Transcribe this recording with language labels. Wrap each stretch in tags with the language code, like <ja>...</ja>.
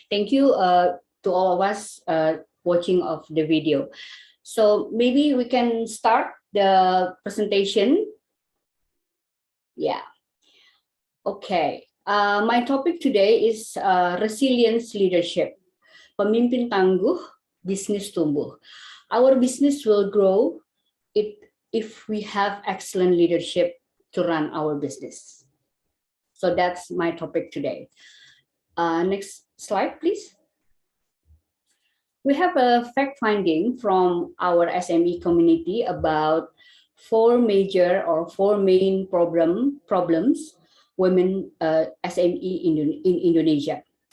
<en>Thank you to all of us watching of the video. So maybe we can start the presentation. Yeah. Okay. My topic today is resilience leadership.</en> <id>Pemimpin tangguh, bisnis tumbuh.</id> <en>Our business will grow if we have excellent leadership to run our business. So that's my topic today. Next slide, please. We have a fact finding from our SME community about four main problems women SME in Indonesia.</en>